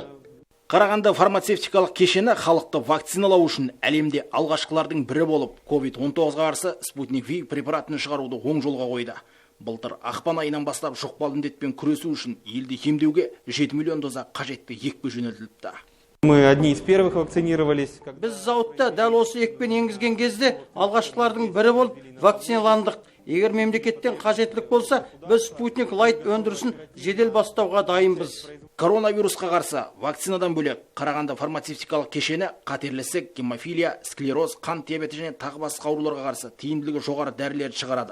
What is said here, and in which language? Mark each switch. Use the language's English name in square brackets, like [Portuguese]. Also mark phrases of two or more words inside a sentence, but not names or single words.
[Kazakh] Қарағанды фармацевтикалық кешені халықты вакциналау үшін әлемде алғашқылардың бірі болып, COVID-19 қарсы Спутник V препаратын шығаруды оң жолға қойды. Былтыр ақпан айынан бастап жұқпалы індетпен күресу үшін елді емдеуге 7 миллион доза қажетті екпе жөнелтіліпті. [Russian] Мы одни из первых вакцинировались. [Kazakh] Біз зауытта дәл осы екпені енгізген кезде алғашқылардың бірі болып вакциналандық. Егер мемлекеттен қажеттілік болса, біз Спутник Лайт өндірісін жедел бастауға дайынбыз. Коронавирусқа қарсы вакцинадан бөлек Қарағанды фармацевтикалық кешені қатерлі ісік, гемофилия, склероз, қант диабеті және тағы басқа ауруларға қарсы тиімділігі жоғары дәрілерді шығарады.